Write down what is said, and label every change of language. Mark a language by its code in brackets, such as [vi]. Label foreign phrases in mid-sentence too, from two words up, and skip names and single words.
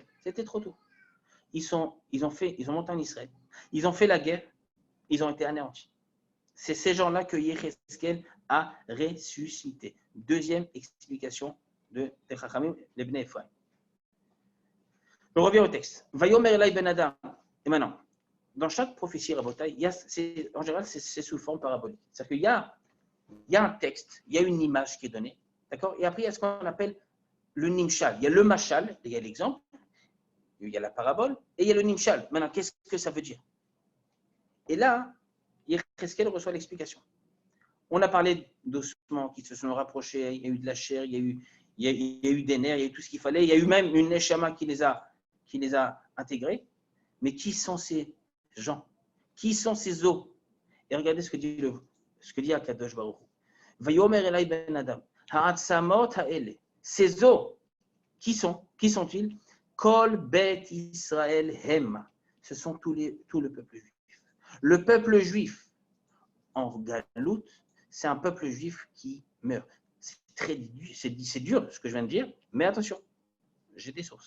[fr] C'était trop tôt. Ils ont monté en Israël. Ils ont fait la guerre. Ils ont été anéantis. C'est ces gens-là que Yecheskel a ressuscité. Deuxième explication de Chachamim, les Bnei Ephraim. On revient au texte. [he] ויאמר אלי בן אדם. [fr] Et maintenant, dans chaque prophétie Rabotai, en général, c'est sous forme parabolique. C'est-à-dire qu'il y a un texte, il y a une image qui est donnée. D'accord? Et après, il y a ce qu'on appelle le nimshal. Il y a le mashal, il y a l'exemple, il y a la parabole, et il y a le nimshal. Maintenant, qu'est-ce que ça veut dire? Et là, Yecheskel reçoit l'explication. On a parlé d'ossements qui se sont rapprochés, il y a eu de la chair, il y a eu des nerfs, il y a eu tout ce qu'il fallait, il y a eu même une neshama qui les a intégrés. Mais qui sont ces gens? Qui sont ces os? Et regardez ce que dit Akadosh Baruch Hu. [he] ויאמר אלי בן אדם, העצמות האלה. [fr] Ces os, qui sont-ils? [he] כל בית ישראל המה. [fr] Ce sont tout le peuple juif. Le peuple juif en Galout, c'est un peuple juif qui meurt. C'est dur ce que je viens de dire, mais attention, j'ai des sources.